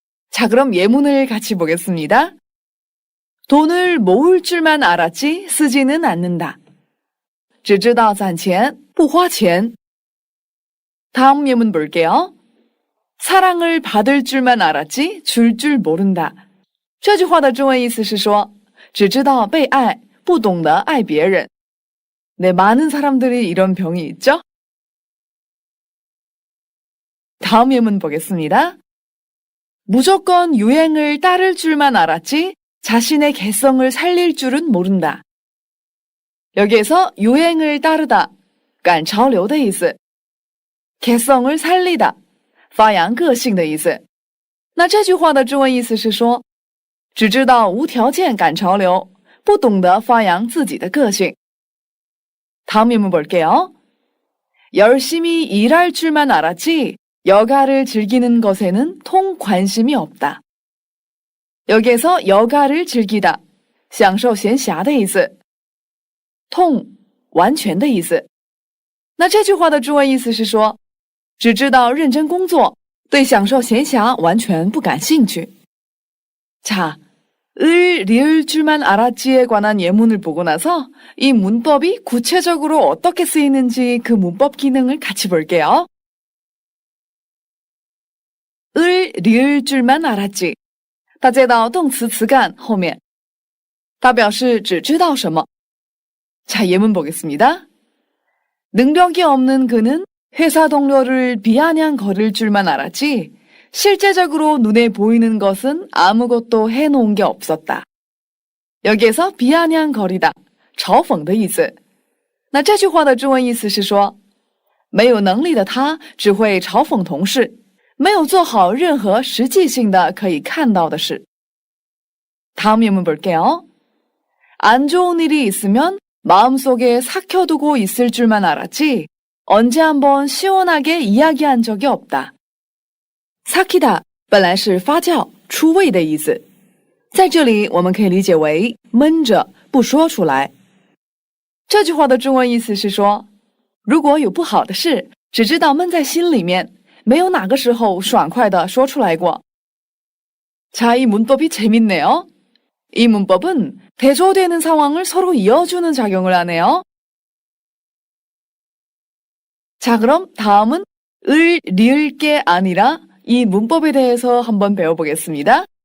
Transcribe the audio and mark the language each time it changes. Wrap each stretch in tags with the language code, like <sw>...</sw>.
<ko>자, 그럼 예문을 같이 보겠습니다. 돈을 모을 줄만 알았지 쓰지는 않는다.</ko> <zh>只知道攒钱不花钱.</zh> <ko>다음 예문 볼게요. 사랑을 받을 줄만 알았지 줄 줄 모른다.</ko> <zh>这句话的中文意思是说只知道被爱不懂得爱别人.</zh> <ko>네, 많은 사람들이 이런 병이 있죠? 다음 예문 보겠습니다. 무조건 유행을 따를 줄만 알았지 자신의 개성을 살릴 줄은 모른다. 여기에서 유행을 따르다,</ko> <zh>赶潮流的意思.</zh> <ko>개성을 살리다,</ko> <zh>发扬个性的意思. 那这句话的中文意思是说只知道无条件赶潮流，不懂得发扬自己的个性.</zh> <ko>다음 예문 볼게요. 열심히 일할 줄만 알았지 여가를 즐기는 것에는 통 관심이 없다. 여기에서 여가를 즐기다,</ko> <zh>享受闲暇的意思，통完全的意思。那这句话的中文意思是说只知道认真工作，对享受闲暇完全不感兴趣.</zh> <ko>자, 을 리을 줄만 알았지에 관한 예문을 보고 나서 이 문법이 구체적으로 어떻게 쓰이는지 그 문법 기능을 같이 볼게요. 을 리을 줄만 알았지.</ko> <zh>它接到动词词干后面，它表示只知道什么.</zh> <ko>자, 예문 보겠습니다. 능력이 없는 그는 회사 동료를 비아냥거릴 줄만 알았지 실제적으로 눈에 보이는 것은 아무것도 해놓은 게 없었다. 여기에서 비아냥거리다,</ko> <zh>嘲讽的意思。那这句话的中文意思是说没有能力的他只会嘲讽同事，没有做好任何实际性的可以看到的事。</zh> <ko>다음 예문 볼게요. 안 좋은 일이 있으면 마음속에 삭혀두고 있을 줄만 알았지 언제 한번 시원하게 이야기한 적이 없다.</ko> <zh>삭히다 本来是发酵出味的意思，在这里我们可以理解为闷着不说出来。这句话的中文意思是说，如果有不好的事，只知道闷在心里面，没有哪个时候爽快的说出来过。</zh> <ko>자, 이 문법이 재밌네요. 이 문법은 대조되는 상황을 서로 이어주는 작용을 하네요. 자, 그럼 다음은 을 리을 게 아니라 이 문법에 대해서 한번 배워보겠습니다.</ko>